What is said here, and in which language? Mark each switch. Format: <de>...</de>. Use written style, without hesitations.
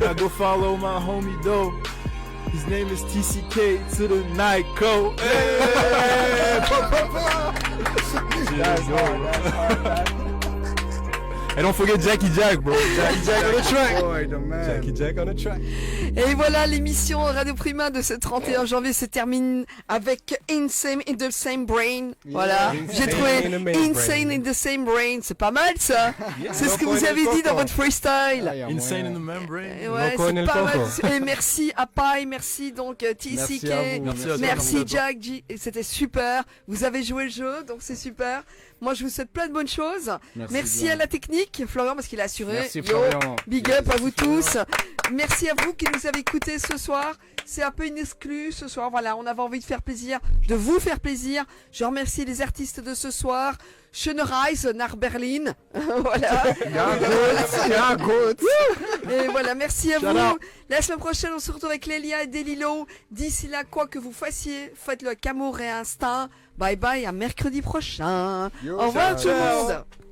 <en>Now go follow my homie though. His name is TCK to the night code. That's hard. Et don't forget Jackie Jack, bro. Jackie Jack on the track. Boy, the man. Jackie Jack on the track.</en> <fr>Et voilà, l'émission Radio Prima de ce 31 janvier se termine avec Insane in the Same Brain. Voilà, j'ai trouvé Insane in the Same Brain, c'est pas mal ça. C'est ce que vous avez dit dans votre freestyle. Insane in the Membrane. Ouais, c'est pas mal. Et merci à Pai, merci donc TCK, merci Jack G, c'était super. Vous avez joué le jeu, donc c'est super. Moi, je vous souhaite plein de bonnes choses. Merci à la technique, Florian, parce qu'il a assuré. Merci, Florian. Big up à vous tous. Merci à vous qui nous avez écoutés ce soir. C'est un peu une exclue ce soir. Voilà, on avait envie de faire plaisir, de vous faire plaisir. Je remercie les artistes de ce soir.</fr> <de>Schönereis nach Berlin.</de> <fr>Voilà.</fr> <de>Ja, gut.</de> <fr>Et voilà, merci à vous. La semaine prochaine, on se retrouve avec Lélia et Delilo. D'ici là, quoi que vous fassiez, faites-le avec amour et instinct. Bye bye, à mercredi prochain. Au revoir tout le monde.</fr>